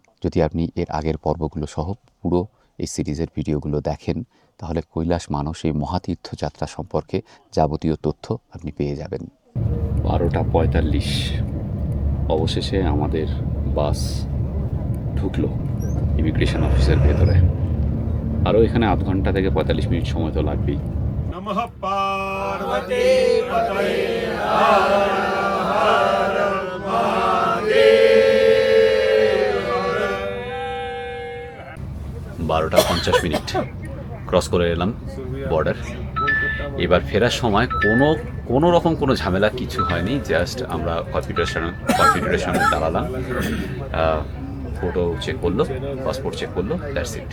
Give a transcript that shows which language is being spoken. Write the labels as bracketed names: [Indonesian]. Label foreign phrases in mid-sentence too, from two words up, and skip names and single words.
[Bangla] যদি আপনি এর আগের পর্বগুলো সহ পুরো এই সিরিজের ভিডিওগুলো দেখেন, তাহলে কৈলাস মানস এই মহাতীর্থযাত্রা সম্পর্কে যাবতীয় তথ্য আপনি পেয়ে যাবেন। 12:45 অবশেষে আমাদের বাস ঢুকলো ইমিগ্রেশন অফিসের ভেতরে। আরও এখানে আধ ঘন্টা থেকে 45 মিনিট সময় তো লাগবেই। [Sanskrit] नमः पार्वती पतये हर हर महादेव। [Bangla] 12:50 ক্রস করে এলাম বর্ডার। এবার ফেরার সময় কোনো রকম কোনো ঝামেলা কিছু হয়নি, জাস্ট আমরা কনফিগারেশনে দাঁড়ালাম। ফটো চেক করলো, পাসপোর্ট চেক করলো, [English] that's it.